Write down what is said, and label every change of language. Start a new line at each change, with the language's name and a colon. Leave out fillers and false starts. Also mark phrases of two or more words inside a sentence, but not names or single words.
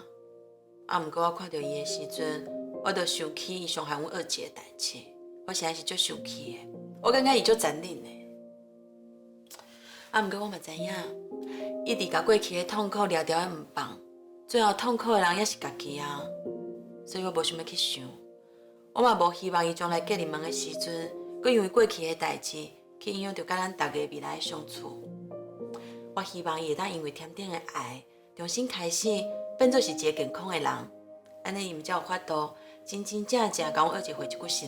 Min Nan Chinese: 啊，毋过我看到伊的时阵，我就想起伊伤害阮二姐的代志，我实在是足生气的。我感觉伊足残忍的。啊，毋过我嘛知影，一直甲过去的痛苦聊聊的毋放，最后痛苦的人也是家己啊。所以我无想要去想。我嘛无希望伊将来嫁入门的时阵，佮因为过去的代志去影响到甲咱大家未来的相处。我希望伊会当因为甜甜的爱，重新开始，变做是一个健康的人。安尼伊毋才有法度真真正正甲阮二姐回一句实的。